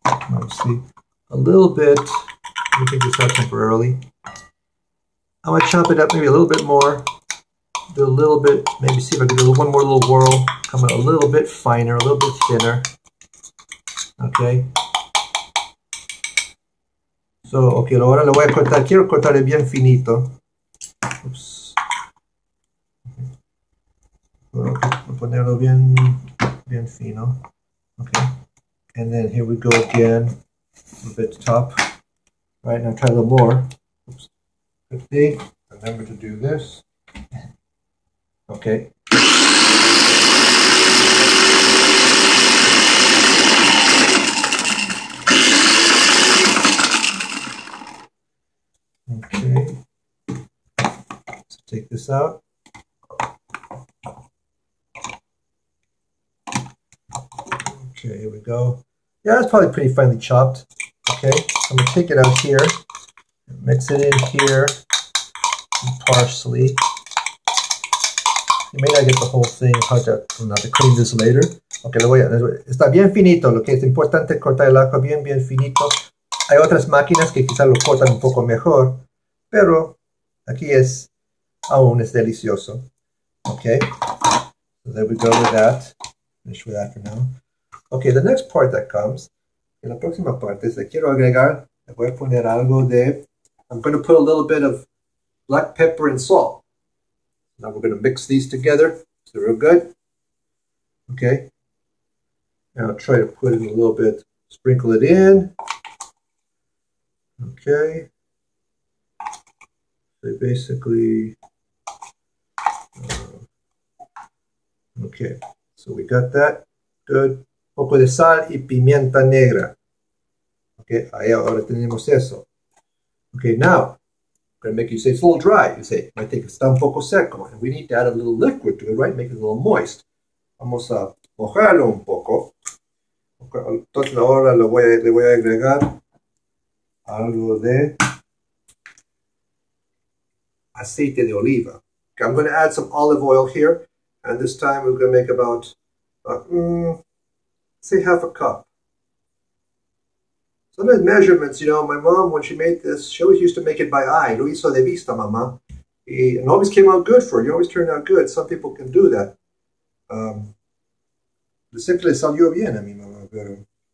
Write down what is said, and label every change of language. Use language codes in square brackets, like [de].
[en] Let's see, a little bit. Let me take this out temporarily. I'm going to chop it up maybe a little bit more. Do a little bit, maybe see if I can do one more little whirl. Come out a little bit finer, a little bit thinner. Okay. [es] So, okay, ahora lo voy a cortar. Quiero cortar bien finito. [en] Oops. [es] Voy a ponerlo bien fino. Okay. [en] And then here we go again. A little bit to top. All right, now try a little more. Oops. Good thing. Remember to do this. Okay. Okay. So take this out. Okay, here we go. Yeah, it's probably pretty finely chopped. Okay, I'm going to take it out here, mix it in here, some parsley. You may not get the whole thing, I'll have to clean this later. [es] Okay, está bien finito, lo que es importante cortar el ajo bien finito. Hay otras máquinas que quizás lo cortan un poco mejor, pero aquí aún es delicioso. [en] Okay, so there we go with that. Finish with that for now. Okay, the next part that comes, [es] en la próxima parte, le quiero agregar, le voy a poner algo de, [en] I'm going to put a little bit of black pepper and salt. Now we're going to mix these together, so real good. Okay, and I'll try to put in a little bit, sprinkle it in. Okay, so basically, okay, so we got that, good. [es] Un poco de sal y pimienta negra. Okay, ahí ahora tenemos eso. [en] Okay, now, I'm going to make you say it's a little dry. You say, I think [es] está un poco seco, [en] and we need to add a little liquid to it, right? Make it a little moist. [es] Vamos a mojarlo un poco. Okay, entonces ahora le voy a agregar algo de aceite de oliva. [en] Okay, I'm going to add some olive oil here, and this time we're going to make about say half a cup. Sometimes measurements, you know, my mom, when she made this, she always used to make it by eye. [es] Lo hizo de vista, mamá. [en] And always came out good for her. You always turned out good. Some people can do that. [es] Siempre le salió bien a mi mamá, pero